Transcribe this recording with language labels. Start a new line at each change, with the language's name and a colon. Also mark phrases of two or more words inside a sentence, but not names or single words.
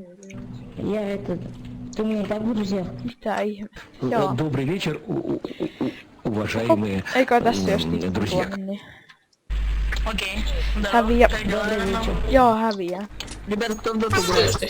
Russian: Я этот... Ты меня так друзья.
Finnish: Mitä ihme. Joo.
Russian: Добрый вечер, уважаемые
Finnish: Eikä tässä jos tippu
Russian: друзья.
Finnish: tuonne, niin...
Russian: Окей.
Finnish: Häviä. Joo, häviää.
Russian: Ребята, кто в доту играет?
Finnish: Tietysti.